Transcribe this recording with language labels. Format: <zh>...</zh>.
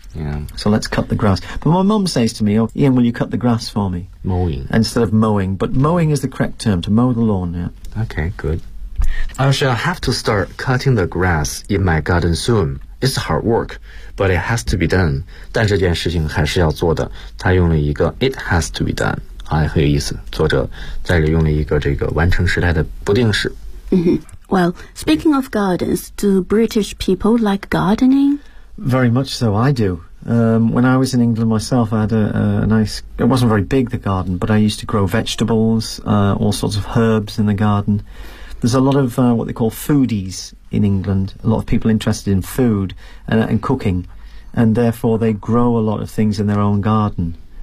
<en>Yeah. So let's cut the grass. But my mum says to me, oh, Ian, will you cut the grass for me? Mowing. Instead of mowing. But mowing is the correct term, to mow the lawn, yeah. Okay, good. I shall have to start cutting the grass in my garden soon. It's hard work, but it has to be done.</en> <zh>但这件事情还是要做的。他用了一个</zh> <en>it has to be done.</en> <zh>还很有意思。作者在这用了一个这个完成时态的不定式。</zh> <en>Well, speaking of gardens, do British people like gardening? Very much so, I do. When I was in England myself, I had a nice... It wasn't very big, the garden, but I used to grow vegetables, all sorts of herbs in the garden. There's a lot of what they call foodies in England, a lot of people interested in food and cooking, and therefore they grow a lot of things in their own garden.</en>